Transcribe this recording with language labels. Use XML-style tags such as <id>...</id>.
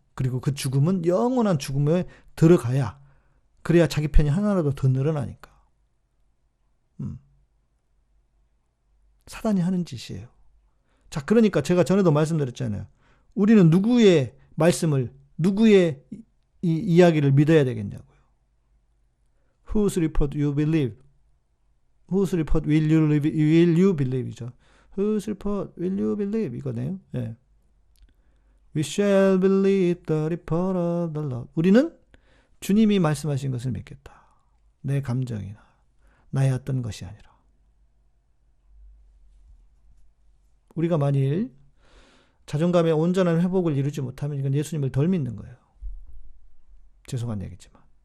<ko>그리고 그 죽음은 영원한 죽음에 들어가야, 그래야 자기 편이 하나라도 더 늘어나니까. 사단이 하는 짓이에요. 자, 그러니까 제가 전에도 말씀드렸잖아요. 우리는 누구의 말씀을, 누구의 이야기를 믿어야 되겠냐고요.</ko> <en>Whose report you believe? Whose report will you believe이죠. Whose report will you believe?</en> <ko>이거네요. 예.</ko> <en>We shall believe the report of the Lord.</en> <ko>우리는 주님이 말씀하신 것을 믿겠다. 내 감정이나 나의 어떤 것이 아니라. 우리가 만일 자존감의 온전한 회복을 이루지 못하면 이건 예수님을 덜 믿는 거예요. 죄송한 얘기지만.</ko>